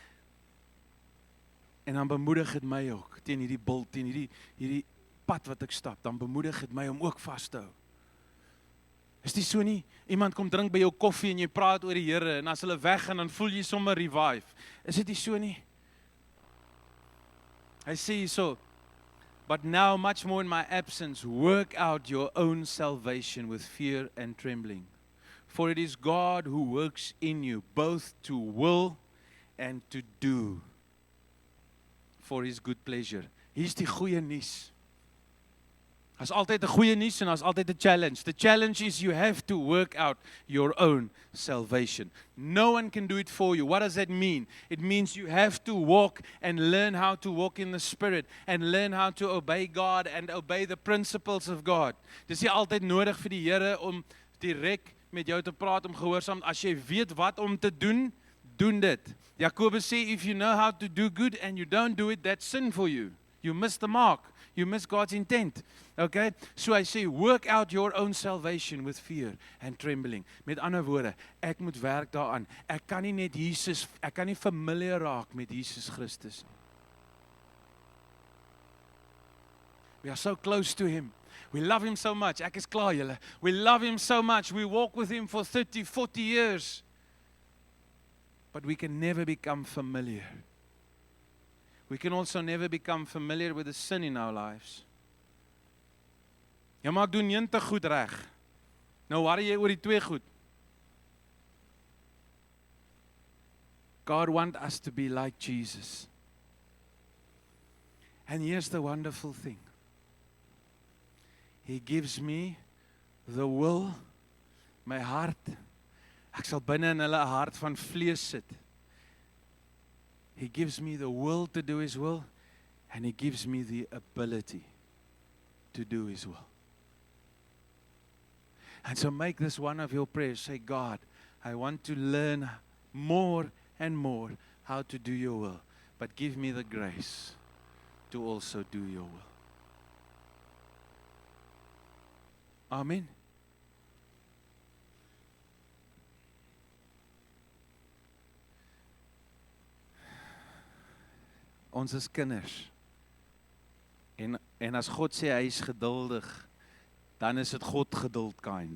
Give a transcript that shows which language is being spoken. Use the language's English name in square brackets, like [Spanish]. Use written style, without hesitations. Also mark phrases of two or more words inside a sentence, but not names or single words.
[Afrikaans] En dan bemoedig dit my ook, teen hierdie bult, teen hierdie pad wat ek stap, dan bemoedig dit my om ook vas te hou. Is dit so nie? Iemand kom drink by jou koffie en jy praat oor die Here en as hulle weggaan, dan voel jy sommer revive. Is dit nie so nie? Hy sê hierso, [English] but now much more in my absence, work out your own salvation with fear and trembling. For it is God who works in you, both to will and to do for his good pleasure. [Afrikaans] Hier's die goeie nuus. Daar's altyd 'n goeie nuus en daar's altyd 'n challenge. [English] The challenge is you have to work out your own salvation. No one can do it for you. What does that mean? It means you have to walk and learn how to walk in the Spirit and learn how to obey God and obey the principles of God. [Afrikaans] Dis nie altyd nodig vir die Here om direk met jou te praat om gehoorsaam. As jy weet wat om te doen, doen dit. Jakobus sê, [English] if you know how to do good and you don't do it, that's sin for you. You miss the mark. You miss God's intent. Okay? So I say, work out your own salvation with fear and trembling. [Afrikaans] Met ander woorde, ek moet werk daaraan. Ek kan nie net Jesus, ek kan nie familiar raak met Jesus Christus. [English] We are so close to him. We love him so much. [Afrikaans] Ek is klaar julle. [English] We love him so much. We walk with him for 30, 40 years. But we can never become familiar. We can also never become familiar with the sin in our lives. [Afrikaans] Ja, maar ek doen 90 goed reg. Nou worry jy oor die 2 goed. [English] God wants us to be like Jesus. And here's the wonderful thing. He gives me the will, [Afrikaans] my hart. Ek sal binne in hulle 'n hart van vlees sit. [English] He gives me the will to do his will, and he gives me the ability to do his will. And so make this one of your prayers. Say, God, I want to learn more and more how to do your will, but give me the grace to also do your will. Amen. [Afrikaans] Ons is kinders. En as God sê hy is geduldig, dan is dit God geduld kind.